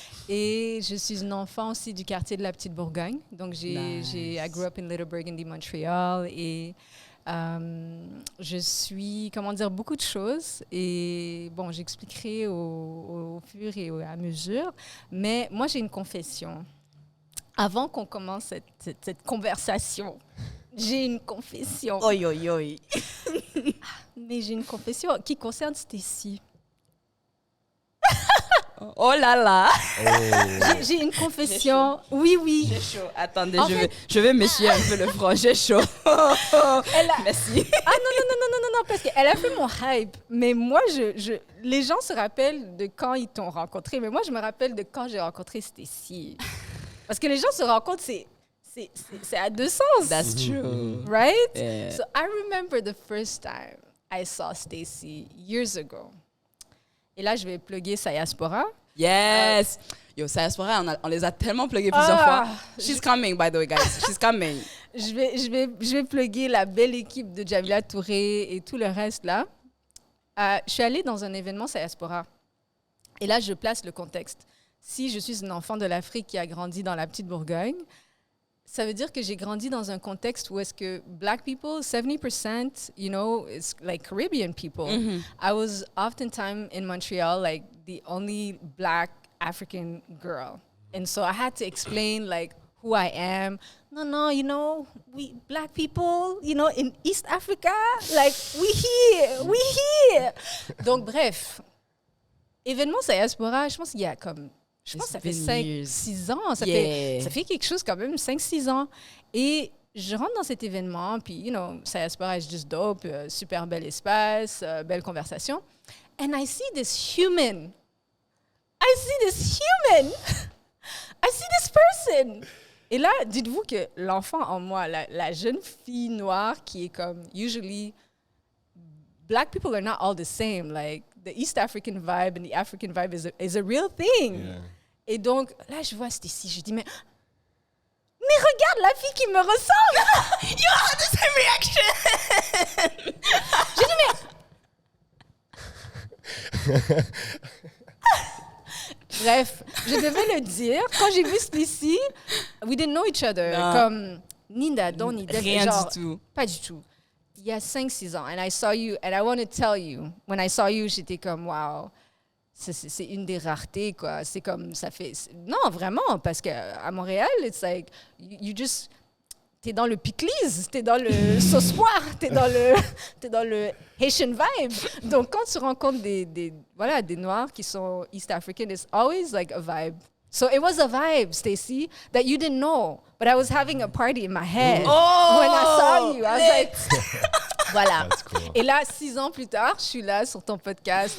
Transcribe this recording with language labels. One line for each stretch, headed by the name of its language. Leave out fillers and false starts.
French: Et je suis une enfant aussi du quartier de la Petite Bourgogne.
English: Donc, I grew up in Little Burgundy, Montreal.
French: Et je suis, beaucoup de choses et bon, j'expliquerai au fur et à mesure, mais moi j'ai une confession. Avant qu'on commence cette conversation, j'ai une confession. Oi. Mais j'ai une confession qui concerne Stacy. Oh là là! J'ai une confession. Oui. J'ai chaud. Attendez, je vais m'essuyer un peu le front. J'ai chaud. Merci. Ah non, parce qu'elle a fait mon hype. Mais moi, les gens se rappellent de quand ils t'ont rencontré. Mais moi, je me rappelle de quand j'ai rencontré Stacy. Parce que les gens se rencontrent, c'est à deux sens.
English: That's true. Right? Yeah. So I remember the first time I saw Stacy years ago.
French: Et là, je vais plugger Sayaspora.
English: Yes!
French: Yo, Sayaspora, on les a tellement pluggés plusieurs fois.
English: She's coming, by the way, guys. She's coming.
French: Je vais plugger la belle équipe de Jamila Touré et tout le reste là. Je suis allée dans un événement Sayaspora. Et là, je place le contexte. Si je suis une enfant de l'Afrique qui a grandi dans la Petite Bourgogne, ça veut dire que j'ai grandi dans un contexte où est-ce que
English: Black people, 70%, it's like Caribbean people. Mm-hmm. I was oftentimes in Montreal, like the only Black African girl. And so I had to explain like who I am. No, we Black people, in East Africa, like we here.
French: Donc bref, événement Sayaspora, je pense qu'il y a je pense que ça fait 5-6 ans. Ça fait quelque chose quand même, 5-6 ans. Et je rentre dans cet événement, puis,
English: Sayaspora is just dope,
French: super bel espace, belle conversation.
English: And I see this human. I see this person.
French: Et là, dites-vous que l'enfant en moi, la jeune fille noire qui est comme,
English: usually, Black people are not all the same. Like, the East African vibe and the African vibe is a real thing. Yeah.
French: Et donc, là, je vois Stacy, je dis, mais regarde la fille qui me ressemble!
English: You had the same reaction!
French: Je dis, mais... Bref, je devais le dire. Quand j'ai vu Stacy,
English: we didn't know each other.
French: Non. Comme Ninda, Don, Nida. Rien du tout. Pas du tout. Il y a 5-6 ans.
English: And I saw you, and I want to tell you, when I saw you,
French: j'étais comme,
English: wow.
French: c'est une des raretés, quoi. C'est comme, ça fait... Non, vraiment, parce qu'à Montréal,
English: it's like, you just...
French: T'es dans le piclise, t'es dans le sauce-poire, t'es dans le
English: Haitian vibe.
French: Donc, quand tu rencontres des Noirs qui sont East African,
English: it's always like a vibe. So it was a vibe, Stacey, that you didn't know. But I was having a party in my head when I saw you. I was like, voilà. That's cool.
French: Et là, 6 ans plus tard, je suis là sur ton podcast.